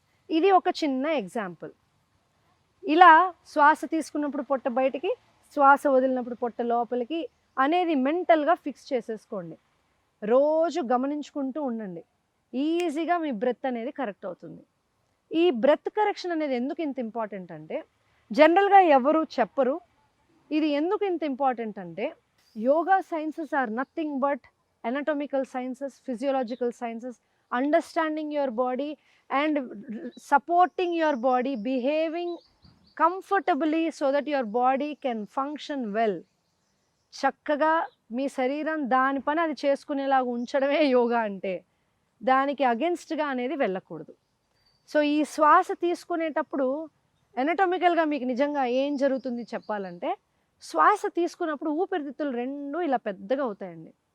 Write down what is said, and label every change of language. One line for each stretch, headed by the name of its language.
Telugu: ఇది ఒక చిన్న ఎగ్జాంపుల్. ఇలా శ్వాస తీసుకున్నప్పుడు పొట్ట బయటికి, శ్వాస వదిలినప్పుడు పొట్ట లోపలికి అనేది మెంటల్గా ఫిక్స్ చేసేసుకోండి. రోజు గమనించుకుంటూ ఉండండి. ఈజీగా మీ బ్రెత్ అనేది కరెక్ట్ అవుతుంది. ఈ బ్రెత్ కరెక్షన్ అనేది ఎందుకు ఇంత ఇంపార్టెంట్ అంటే, జనరల్గా ఎవరు చెప్పరు. ఇది ఎందుకు ఇంత ఇంపార్టెంట్ అంటే,
English: Yoga sciences are nothing but anatomical sciences, physiological sciences, understanding your body and supporting your body, behaving comfortably so that your body can function well.
Telugu: చక్కగా మీ శరీరం దాని పని అది చేసుకునేలాగా ఉంచడమే యోగా అంటే. దానికి అగెన్స్ట్గా అనేది వెళ్ళకూడదు. సో ఈ శ్వాస తీసుకునేటప్పుడు ఎనటమికల్గా మీకు నిజంగా ఏం జరుగుతుంది చెప్పాలంటే, శ్వాస తీసుకున్నప్పుడు ఊపిరితిత్తులు 2 ఇలా పెద్దగా అవుతాయండి.